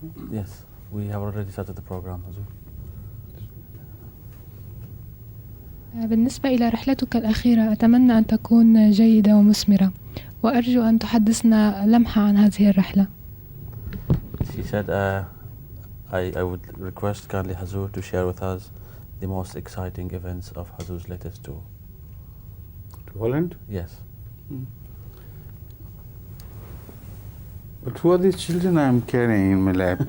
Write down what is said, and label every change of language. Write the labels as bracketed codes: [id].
[en] Yes, we have already started the program. [ar] بالنسبة إلى رحلتك الأخيرة أتمنى أن تكون جيدة ومثمرة وأرجو أن تحدثنا لمحة عن هذه الرحلة. [en] She said, I would request kindly Hazur to share with us the most exciting events of Hazur's latest tour. To Holland? Yes. But who are these children I am carrying in my lap?